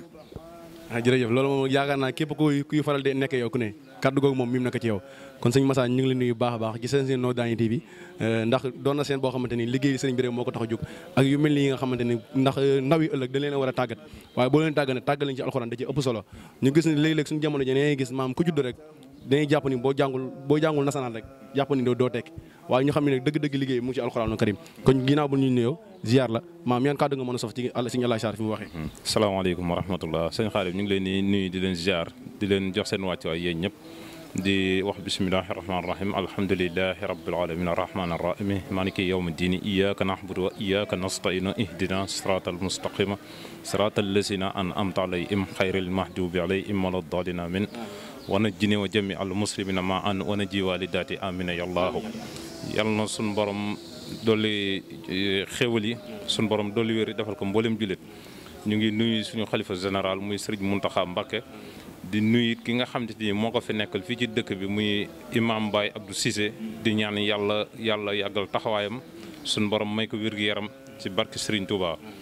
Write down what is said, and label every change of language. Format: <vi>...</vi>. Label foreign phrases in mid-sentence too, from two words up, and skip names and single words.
<wo>jërëjëf loolu moom yaakaar naa képp kuy faral di nekk yow ku ne kaddu googu moom mim na ko ci yow kon sëñ Massa ñu ngi leen nuyu baax a baax ci seen Nodani TV ndax doon na seen boo xamante ni liggéey sëriñ bi rek moo ko tax a jóg ak yu mel ni yi nga xamante ni ndax ndaw yi ëllëg dañ leen a war a tàggat waaye boo leen tàggat leen ci alxuraan da ci ëpp solo ñu gis ni léeg-léeg suñu jamono ji dañuy gis maam ku judd rek dañuy jàpp ni boo jàngul nasaraan rek jàpp ni doo tekki waaye ñu xam ne nag dëgg-dëgg liggéey mu ngi ci alxuraanu karim kon ginnaaw bu ñu nuyoo ziar la maam yan kàddu nga mën a sof ci sëñ Alaaji Sarr fi mu waxee.</wo> <ar>السلام عليكم ورحمة الله</ar> <wo>sëñ Xaadim ñu ngi leen di nuyu di leen ziar di leen jox seen wàccuwaay yéen ñëpp di wax</wo> <ar>بسم الله الرحمن الرحيم الحمد لله رب العالمين الرحمن الرحيم مالك يوم الدين إياك نعبد وإياك نستعين اهدنا الصراط المستقيم صراط الذين أنعمت عليهم غير المغضوب عليهم ولا الضالين آمين ونجني وجميع المسلمين معا ونج والدتي آمين يا الله</ar> <wo>yàlla na suñu borom dolli xéwal yi suñu borom dolli wér defal ko mboolem jullit ñu ngi nuyu suñu xalifa général muy Serigne Mountakha Mbacké di nuyu ki nga xam ni moo ko fi nekkal fii ci dëkk bi muy imam Baye Abdou Cissé di ñaan yàlla yàggal taxawaayam suñu borom may ko wér-gu-yaram ci barke Serigne Touba.</wo>